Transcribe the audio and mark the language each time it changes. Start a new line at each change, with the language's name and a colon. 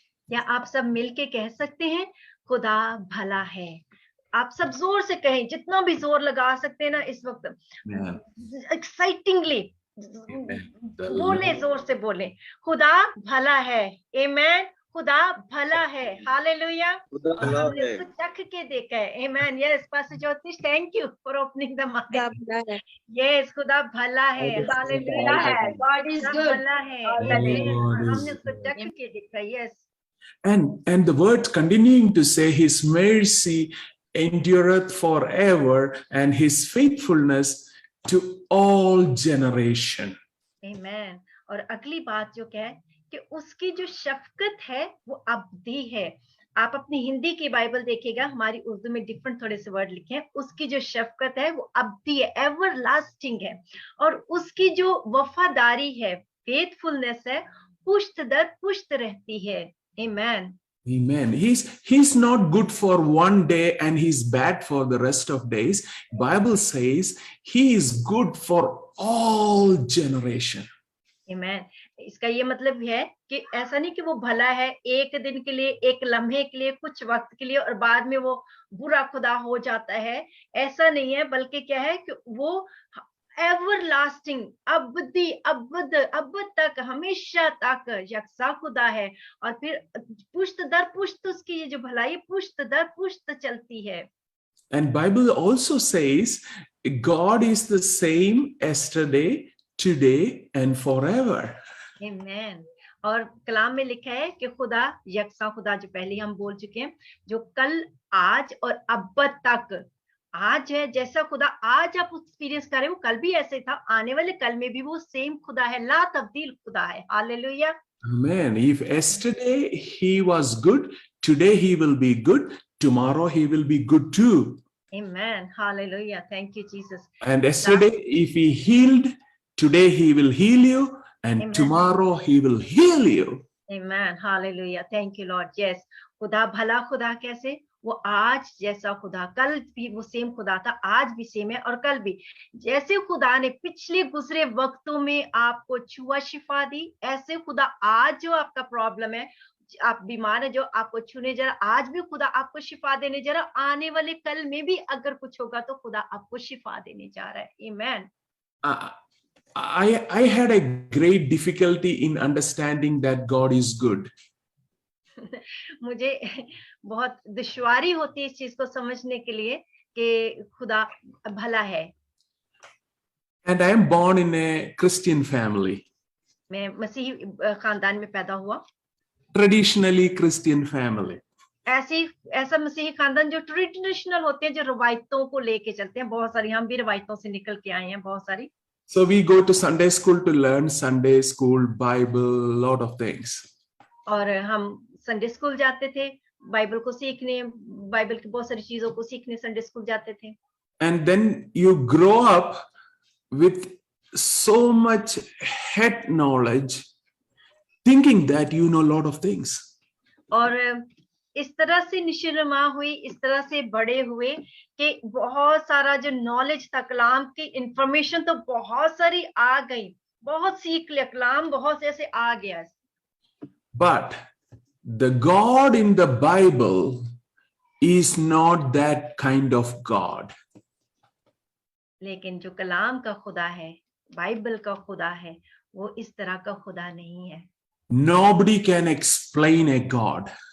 Hindi: या आप सब मिलके कह सकते हैं खुदा भला है आप सब जोर से कहें जितना भी जोर लगा सकते हैं ना इस वक्त एक्साइटिंगली बोले जोर से बोले खुदा भला है आमेन खुदा भला है हालेलुया हमने उसको चख के देखा है आमेन
English: yes pastor Jyotish thank you for opening the mic yes
Hindi: खुदा भला है हालेलुया है
English: God is good
Hindi: भला है हमने उसको चख के देखा yes
English: And the word continuing to say his mercy endureth forever and his faithfulness to all generation. Amen.
Hindi: और अगली बात जो क्या है कि उसकी जो शफकत है वो अब्दी है आप अपनी हिंदी की बाइबल देखिएगा हमारी उर्दू में डिफरेंट थोड़े से वर्ड लिखे हैं उसकी जो शफकत है वो अब्दी है एवर लास्टिंग है और उसकी जो वफादारी है फेथफुलनेस है पुश्त दर पुश्त रहती है Amen.
English: Amen. He's not good for one day and he's bad for the rest of days. Bible says he is good for all generation. Amen.
Hindi: इसका ये मतलब है कि ऐसा नहीं कि वो भला है एक दिन के लिए एक लम्हे के लिए कुछ वक्त के लिए और बाद में वो बुरा खुदा हो जाता है ऐसा नहीं है बल्कि क्या है कि वो एवरलास्टिंग अबदी अब तक हमेशा तक यकसा खुदा है और फिर पुश्त दर पुश्त उसकी ये जो भलाई पुश्त दर पुश्त चलती है
English: And Bible also says God is the same yesterday, today and forever. Amen.
Hindi: और कलाम में लिखा है कि खुदा यकसा खुदा, जो पहले हम बोल चुके हैं, जो कल, आज और अब तक आज है। जैसा खुदा आज आप एक्सपीरियंस कर रहे हो, कल भी ऐसे था, आने वाले कल में भी वो सेम खुदा है, ला तब्दील खुदा है। Hallelujah.
English: Amen. If yesterday he was good, today he will be good, tomorrow he will be good too. Amen. Hallelujah. Thank you, Jesus. And yesterday, if he healed, today he will heal you, and Amen. tomorrow he will heal you. Amen. Hallelujah. Thank you, Lord. Yes.
Hindi: खुदा भला खुदा कैसे? वो आज जैसा खुदा, कल भी वो सेम खुदा था, आज भी सेम है और कल भी। जैसे खुदा ने पिछले गुजरे वक्तों में आपको छुआ, शिफा दी, ऐसे खुदा आज जो आपका प्रॉब्लम है, आप बीमार है, जो आपको छूने जरा, आज भी खुदा आपको शिफा देने जरा, आने वाले कल में भी अगर कुछ होगा तो खुदा आपको शिफा देने जा रहा है। आमेन।
English: I had a great difficulty in understanding that God is good.
Hindi: मुझे बहुत दुश्वारी होती है इस चीज को समझने के लिए कि खुदा भला है।
English: And I am born in a Christian family.
Hindi: मैं मसीही खानदान में पैदा हुआ।
English: Traditionally Christian family.
Hindi: ऐसा मसीही खानदान जो ट्रेडिशनल होते हैं, जो रवायतों को लेके चलते हैं। बहुत सारी, हम भी रवायतों से निकल के आए हैं बहुत सारी।
English: So we go to Sunday school to learn Sunday school, Bible, lot of things.
Hindi: और हम संडे स्कूल जाते थे, बाइबल को सीखने, बाइबल की बहुत सारी चीजों को सीखने संडे स्कूल जाते थे।
English: And then you grow up with so much head knowledge, thinking that you know a lot of things.
Hindi: और इस तरह से निशिरमा हुई, इस तरह से बड़े हुए कि बहुत सारा जो नॉलेज था, कलाम की इंफॉर्मेशन तो बहुत सारी आ गई, बहुत सीख लिया, कलाम बहुत ऐसे आ गया।
English: But the God in the Bible is not that kind of God.
Hindi: लेकिन जो कलाम का खुदा है, बाइबल का खुदा है, वो इस तरह का खुदा नहीं है।
English: Nobody can explain a God.